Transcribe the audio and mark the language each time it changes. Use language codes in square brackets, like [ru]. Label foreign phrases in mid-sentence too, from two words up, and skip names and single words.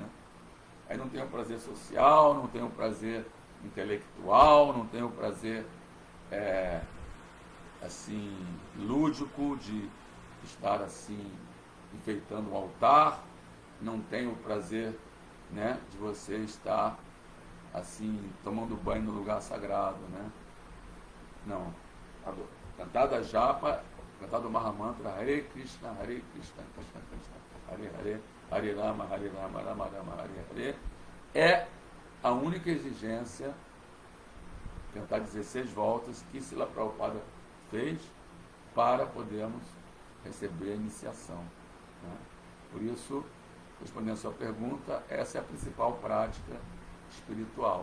[pt] Aí não tem o prazer social, não tem o prazer intelectual, não tem o prazer assim, lúdico de estar assim, enfeitando um altar, não tem o prazer, né, de você estar assim, tomando banho no lugar sagrado, né? Não. Cantar da japa, cantar do Mahamantra, [sa] हरे कृष्ण कृष्ण कृष्ण हरे हरे हरे राम राम राम हरे हरे, [pt] é a única exigência, cantar 16 voltas, que Srila Prabhupada fez para podermos receber a iniciação. Né? Por isso, respondendo a sua pergunta, essa é a principal prática espiritual.